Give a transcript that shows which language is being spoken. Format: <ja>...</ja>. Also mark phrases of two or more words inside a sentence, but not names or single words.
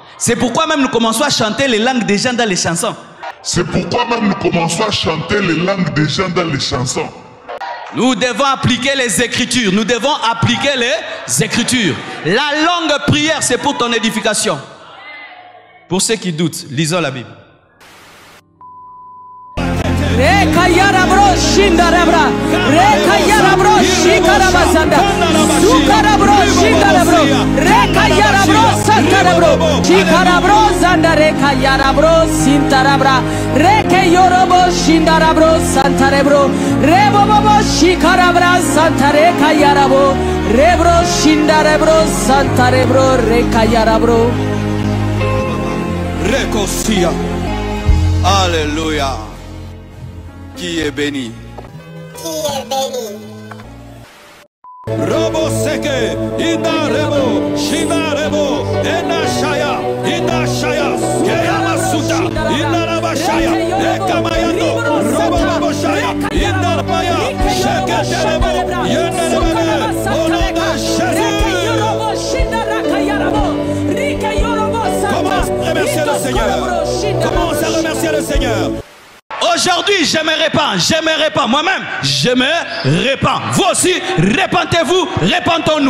<fr>C'est pourquoi même nous commençons à chanter les langues des gens dans les chansons. C'est pourquoi même nous commençons à chanter les langues des gens dans les chansons. Nous devons appliquer les Écritures. Nous devons appliquer les Écritures. La longue prière, c'est pour ton édification. Pour ceux qui doutent, lisons la Bible. Rekayarabro shindarabra rekayarabro shikarabazanda sukarabro shindarabro rekayarabro santarabro shikarabro zanda rekayarabro sintarabra rekayorobo shindarabro santarebro rebobobo shikarabra santarekayarabo rebro shindarebro santarebro rekayarabro Recosia. Alléluia. Qui est béni? Robo seke, ina rebo, shiva rebo, ena shaya, keyamasuta, ina rabashaya, ekamayano, robo robo shaya, ina rabaya, sheketerebo, yenerebe, au nom de Jésus. Commence à remercier le Seigneur. Commence à remercier le Seigneur. Aujourd'hui, je me répands. Moi-même, je me répands. Vous aussi, répentez-vous, répentons-nous.</fr>